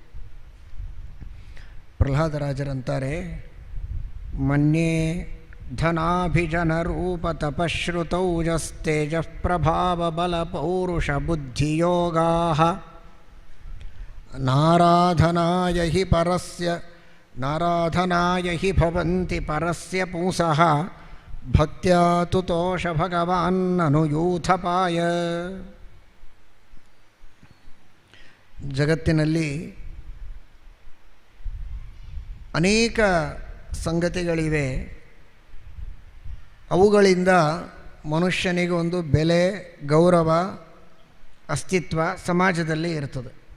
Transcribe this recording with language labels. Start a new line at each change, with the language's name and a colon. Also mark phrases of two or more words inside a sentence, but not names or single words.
Sanskrit: ಪ್ರಹ್ಲಾದರಾಜರಂತಾರೆ, ಮನ್ಯೇ ಧನಾಭಿಜನ ರೂಪ ತಪಶ್ರುತೌಜಸ್ತೇಜ ಪ್ರಭಾವ ಬಲ ಪೌರುಷ ಬುದ್ಧಿಯೋಗಾ ನಾರಾಧನಾಯ ಹಿ ಭವಂತಿ ಪರಸ್ಯ ಪುಂಸಃ ಭಕ್ತ್ಯಾ ತುತೋಷ ಭಗವಾನ್ನನು ಯೂಥಪಾಯ.
Kannada: ಜಗತ್ತಿನಲ್ಲಿ ಅನೇಕ ಸಂಗತಿಗಳಿವೆ. ಅವುಗಳಿಂದ ಮನುಷ್ಯನಿಗೆ ಒಂದು ಬೆಲೆ, ಗೌರವ, ಅಸ್ತಿತ್ವ ಸಮಾಜದಲ್ಲಿ ಇರ್ತದೆ.